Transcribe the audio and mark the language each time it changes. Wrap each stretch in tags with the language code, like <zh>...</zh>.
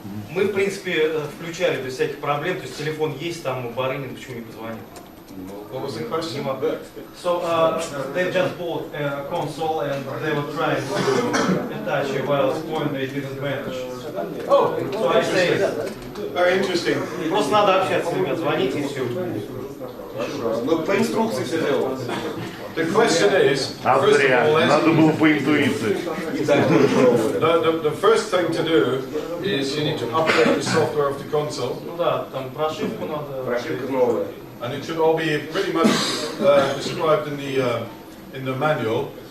<ru>Мы, в принципе, включали без всяких проблем, то есть телефон есть, там у Барынин, почему не позвонил?</ru> <en>What was the question? So they just bought a console and they were trying to attach a wireless point, they didn't manage. Oh, so I say, very interesting.</en> <ru>Просто надо общаться, ребят, звоните и все. Ну, по инструкции все делается.</ru> <en>The question is, first of all,</en> <ru>надо было по интуиции.</ru> <en>The first thing to do is you need to update the software of the console.</en> <ru>Ну да, там прошивку надо. Прошивка новая.</ru> <en>And it should all be pretty much described in the manual.</en>